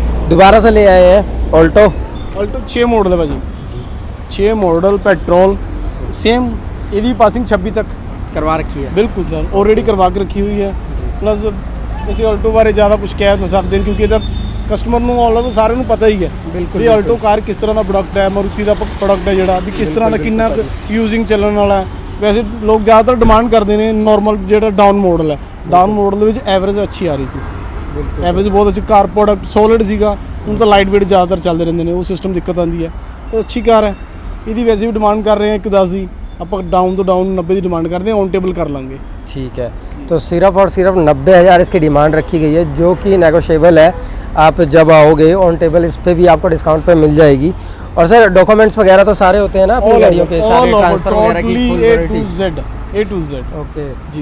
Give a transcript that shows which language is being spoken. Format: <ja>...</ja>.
<hi>दोबारा से ले आए हैं ऑल्टो। ऑल्टो 6 मॉडल है भाजी, 6 मॉडल पेट्रोल सेम। यदि पासिंग 26 तक करवा रखी है? बिल्कुल सर, ऑलरेडी करवा के रखी हुई है। प्लस वैसे ऑल्टो बारे ज़्यादा कुछ कह तो सकते हैं क्योंकि इधर कस्टमर</hi> <pa>ਨੂੰ ਆਲਰੇਡੀ ਸਾਰਿਆਂ ਨੂੰ ਪਤਾ ਹੀ ਹੈ ਬਿਲਕੁਲ। ਵੀ ਆਲਟੋ ਕਾਰ ਕਿਸ ਤਰ੍ਹਾਂ ਦਾ ਪ੍ਰੋਡਕਟ ਹੈ, ਮਾਰੂਤੀ ਦਾ ਪ੍ਰੋਡਕਟ ਹੈ ਜਿਹੜਾ ਵੀ ਕਿਸ ਤਰ੍ਹਾਂ ਦਾ ਕਿੰਨਾ ਯੂਜ਼ਿੰਗ ਚੱਲਣ ਵਾਲਾ ਹੈ। ਵੈਸੇ ਲੋਕ ਜ਼ਿਆਦਾਤਰ ਡਿਮਾਂਡ ਕਰਦੇ ਨੇ ਨਾਰਮਲ ਜਿਹੜਾ ਡਾਊਨ ਮਾਡਲ ਹੈ, ਡਾਊਨ ਮਾਡਲ ਦੇ ਵਿੱਚ ਐਵਰੇਜ ਅੱਛੀ ਆ ਰਹੀ ਸੀ। ਐਵਰੇਜ ਬਹੁਤ ਅੱਛੀ ਕਾਰ, ਪ੍ਰੋਡਕਟ ਸੋਲਿਡ ਸੀਗਾ। ਹੁਣ ਤਾਂ ਲਾਈਟ ਵੇਟ ਜ਼ਿਆਦਾਤਰ ਚੱਲਦੇ ਰਹਿੰਦੇ ਨੇ, ਉਹ ਸਿਸਟਮ ਦਿੱਕਤ ਆਉਂਦੀ ਹੈ। ਇਹ ਅੱਛੀ ਕਾਰ ਹੈ, ਇਹਦੀ ਵੈਸੇ ਵੀ ਡਿਮਾਂਡ ਕਰ ਰਹੇ ਹਾਂ 110 ਦੀ, ਆਪਾਂ</pa> <hi>डाउन तो डाउन 90 की डिमांड करते हैं, ऑन टेबल कर लेंगे। ठीक है, तो सिर्फ और सिर्फ 90,000 इसकी डिमांड रखी गई है, जो कि नेगोशिएबल है। आप जब आओगे ऑन टेबल इस पे भी आपको डिस्काउंट पे मिल जाएगी। और सर डॉक्यूमेंट्स वगैरह तो सारे होते हैं ना अपनी गाड़ियों के, सारे ट्रांसफर वगैरह की full warranty?</hi> <en>A to Z। Okay</en> <hi>ji.</hi>